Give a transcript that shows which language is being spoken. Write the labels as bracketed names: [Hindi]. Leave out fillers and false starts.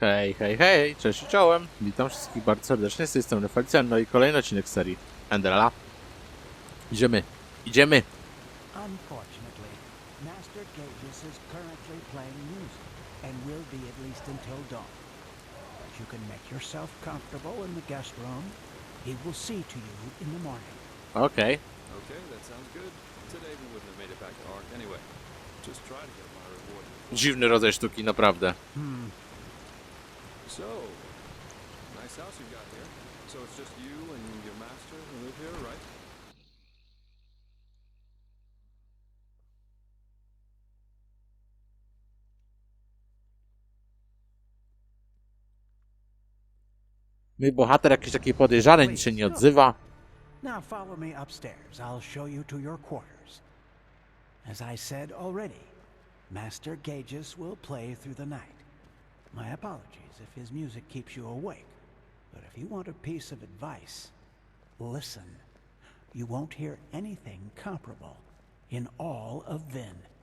[Polish] Hej, hej, hej, cześć i czołem. Witam wszystkich bardzo serdecznie, z tej strony Oferuje, no i kolejny odcinek serii Enderala. Idziemy. [English] Unfortunately, Master Gages is currently playing music and will be at least until dawn. But you can make yourself comfortable in the guest room. He will see to you in the morning. Okej. Okay, that sounds good. Today we wouldn't have made it back to Ark anyway. Just try to get my reward. [Polish] Dziwny rodzaj sztuki, naprawdę. [English] So, nice house you got here. So it's just you and your master who live here, right? [Polish] Mój bohater jakiś taki podejrzany, nic się nie odzywa. [English] Now follow me upstairs. I'll show you to your quarters. As I said already, Master Gages will play through the night. My apologies if his music keeps you awake. But if you want a piece of advice, listen. You won't hear anything comparable in all of Vin.